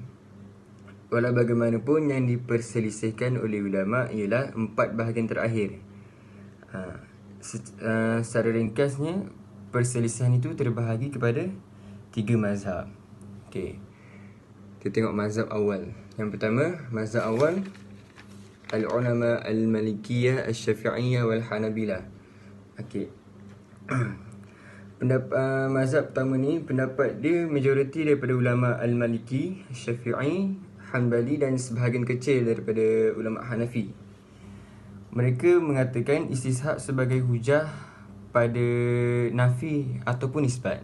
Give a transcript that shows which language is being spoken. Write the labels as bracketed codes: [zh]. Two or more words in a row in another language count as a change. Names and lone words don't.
[ms] Walau bagaimanapun, yang diperselisihkan oleh ulama' ialah 4 bahagian terakhir. Secara ringkasnya, perselisihan itu terbahagi kepada 3 mazhab. Okay. Kita tengok mazhab awal. Yang pertama, mazhab awal, [ar] العلماء المالكية الشافعية والحنابلة. [ms] Okay. Mazhab pertama ni, pendapat dia majoriti daripada ulama al-maliki, syafi'i, hanbali dan sebahagian kecil daripada ulama Hanafi. Mereka mengatakan istishab sebagai hujah pada nafi ataupun isbat.